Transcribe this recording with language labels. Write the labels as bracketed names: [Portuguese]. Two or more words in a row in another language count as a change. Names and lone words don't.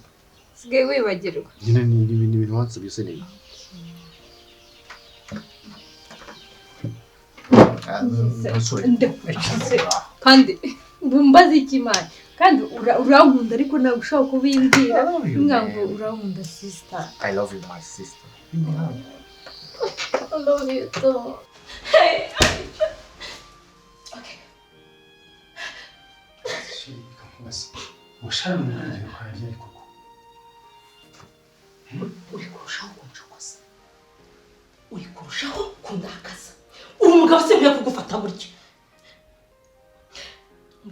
[Kinyarwanda] usigaye wibagirwa nyine ni ibintu wansabye se neza kandi bumbaze ikimana kandi urankunda ariko ntabwo ushobora kubimbwira ngo urankunda sister. [English] I love you my sister. I love you too. Okay. [Kinyarwanda] Shalon ngiye kwajya ariko uri kurushaho kuncokoza uri kurushaho kundakaza uri umugabo se nkwiye kugufata buryo mu